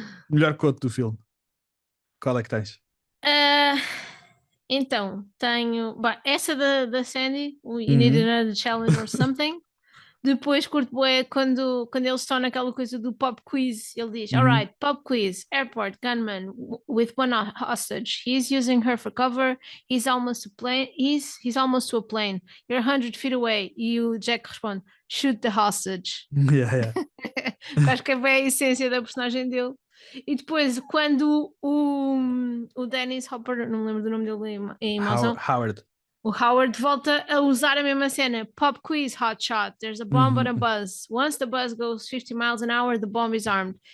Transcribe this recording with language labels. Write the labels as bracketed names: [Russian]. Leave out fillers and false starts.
[Portuguese] Melhor quote do filme. Qual é que tens? Então, tenho essa da Sandy, o [English] You Need Another Challenge or Something. [Portuguese] Depois curto bué quando eles estão naquela coisa do pop quiz. Ele diz, [English] alright, pop quiz, airport, gunman with one hostage. He's using her for cover. He's almost to a plane. You're 100 feet away. [Portuguese] E o Jack responde, [English] shoot the hostage. [Portuguese] Acho que é bem a essência da personagem dele. E depois, quando o Dennis Hopper, não me lembro do nome dele em mãozão, Howard. o Howard volta a usar a mesma cena. [English] Pop quiz, hot shot. There's a bomb on a buzz. Once the buzz goes 50 miles an hour, the bomb is armed.